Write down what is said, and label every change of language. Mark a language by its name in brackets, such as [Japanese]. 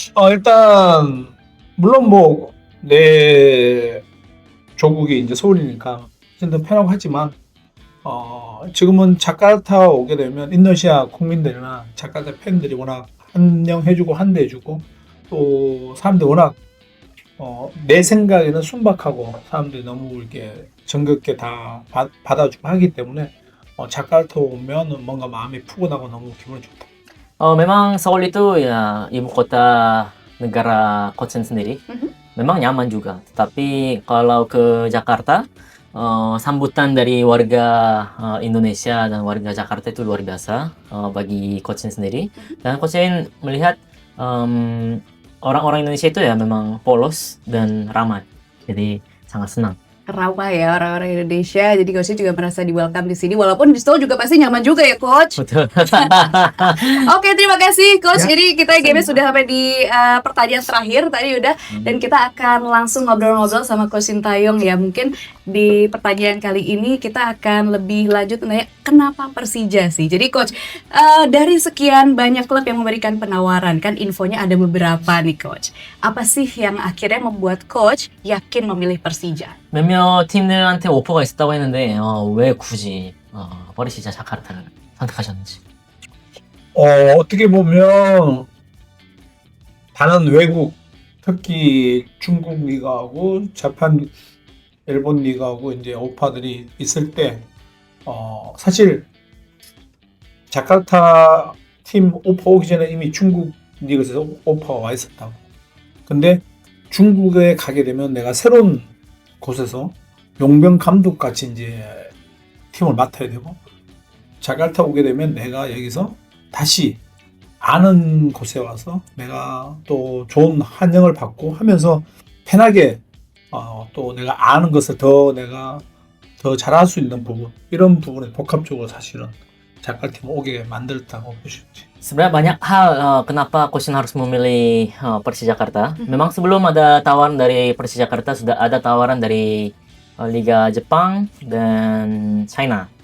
[Korean] 일단 물론 뭐 내 조국이 이제 서울이니까 좀 더 편하고 하지만 지금은 자카르타 오게 되면 인도네시아 국민들이나 자카르타 팬들이 워낙 환영해주고 환대해주고 또 사람들이 워낙 내 생각에는 순박하고 사람들이 너무 이렇게 정겹게 다 받아주고 하기 때문에 자카르타 오면 뭔가 마음이 푸근하고 너무 기분이 좋다. [Indonesian] Memang Seoul itu ya ibu kota negara Kochen sendiri. Memang nyaman juga. Tapi kalau ke Jakarta, sambutan dari warga Indonesia dan warga Jakarta itu luar biasa bagi Kochen sendiri. Dan Kochen melihat orang-orang Indonesia itu ya memang polos dan ramah. Jadi sangat senang. Ramah ya orang-orang Indonesia, jadi coach juga merasa di welcome di sini, walaupun di Seoul juga pasti nyaman juga ya coach. Betul. Oke, terima kasih coach. Ya, Jadi kita game sudah sampai di pertanyaan terakhir tadi udah, dan kita akan langsung ngobrol-ngobrol sama Coach Sintayong ya. Mungkin di pertanyaan kali ini kita akan lebih lanjut nanya kenapa Persija sih. Jadi coach, dari sekian banyak klub yang memberikan penawaran, kan infonya ada beberapa nih coach. Apa sih yang akhirnya membuat coach yakin memilih Persija? [Korean] 몇몇 팀들한테 오퍼가 있었다고 했는데 왜 굳이 버리시자 자카르타를 선택하셨는지. 어떻게 보면 다른 외국, 특히 중국 리그하고 자판 일본 리그하고 이제 오파들이 있을 때 사실 자카르타 팀 오퍼 오기 전에 이미 중국 리그에서 오퍼가 와 있었다고. 근데 중국에 가게 되면 내가 새로운 곳에서 용병 감독 같이 이제 팀을 맡아야 되고, 자카르타 오게 되면 내가 여기서 다시 아는 곳에 와서 내가 또 좋은 환영을 받고 하면서 편하게 또 내가 아는 것을 내가 더 잘할 수 있는 부분, 이런 부분에 복합적으로 사실은 자카르타 팀을 오게 만들었다고 볼 수 있지. [Indonesian] Sebenarnya banyak hal kenapa Kochen harus memilih Persija Jakarta. Memang sebelum ada tawaran dari Persija Jakarta sudah ada tawaran dari Liga Jepang dan China.